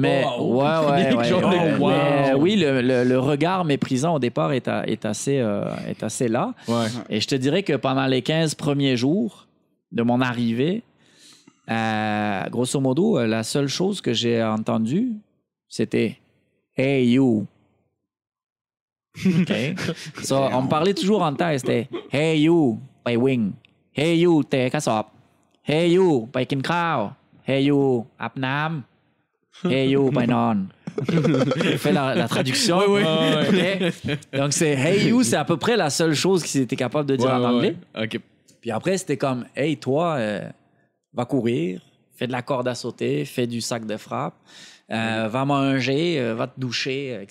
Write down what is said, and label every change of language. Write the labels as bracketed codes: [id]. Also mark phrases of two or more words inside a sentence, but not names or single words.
[fr] Mais oui, le regard méprisant au départ est assez là. Ouais. Et je te dirais que pendant les 15 premiers jours de mon arrivée, grosso modo, la seule chose que j'ai entendue, c'était « [en] Hey, you ». [fr] OK. So, on me parlait toujours en temps. C'était « [en] Hey you, [th] ไปวิ่ง [en] Hey you [th] เตะกระสอบ [en] Hey you [th] ไปกินข้าว [en] Hey you [th] อาบน้ำ [en] Hey you [th] ไปนอน » [fr] Je fais la traduction. Oui. [th] Okay. [fr] Donc, c'est « [en] Hey you [fr] », c'est à peu près la seule chose qu'ils étaient capables de dire en anglais. OK. Puis après, c'était comme « Hey, toi, va courir, fais de la corde à sauter, fais du sac de frappe. Va manger, va te doucher, etc.